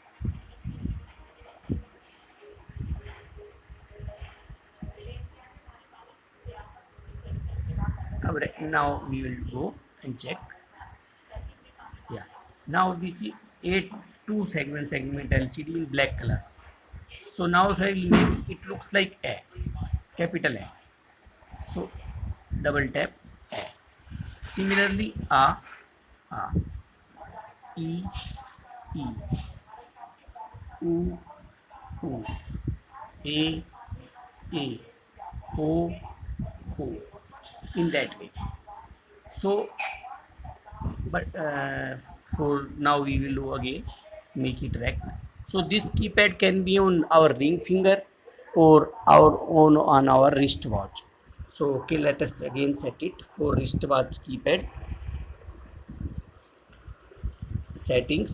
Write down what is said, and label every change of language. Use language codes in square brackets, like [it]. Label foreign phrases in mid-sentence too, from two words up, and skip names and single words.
[en] Now we will go and check. Yeah, now we see 8 2 segment LCD in black colors. So now if I will make it looks like A, capital A. So double tap A. Similarly A, E, E, U, U, A, A, O, O, in that way. So but for now we will do again, make it rect. So this keypad can be on our ring finger or our on our wristwatch. So okay, let us again set it for wristwatch keypad settings.